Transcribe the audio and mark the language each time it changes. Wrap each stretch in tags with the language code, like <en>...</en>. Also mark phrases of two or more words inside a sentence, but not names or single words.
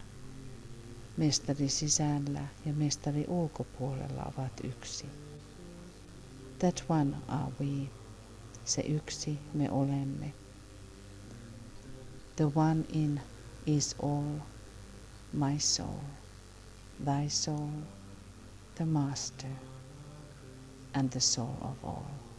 <fi>Mestari sisällä ja mestari ulkopuolella ovat yksi.</fi> <en>That one are we.</en> <fi>Se yksi me olemme.</fi> <en>The one in is all, my soul, thy soul, the master, and the soul of all.</en>